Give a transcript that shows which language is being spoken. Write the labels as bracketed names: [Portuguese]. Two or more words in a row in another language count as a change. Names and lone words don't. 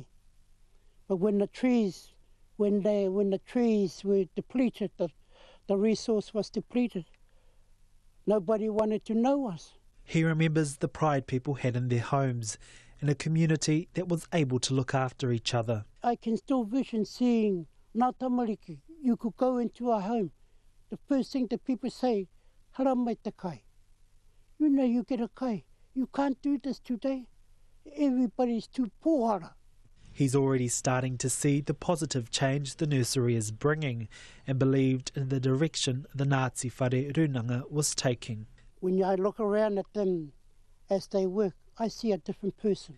[English] But when the trees were depleted, the resource was depleted, nobody wanted to know us. He remembers the pride people had in their homes and a community that was able to look after each other. I can still vision seeing [Māori] ngā tamariki. [English] You could go into a home. The first thing that people say, [Māori] hara mai te kai. [English] You know you get a kai. You can't do this today. Everybody's too pohara. He's already starting to see the positive change the nursery is bringing and believed in the direction the Ngāti Whare Runanga was taking. When I look around at them as they work, I see a different person.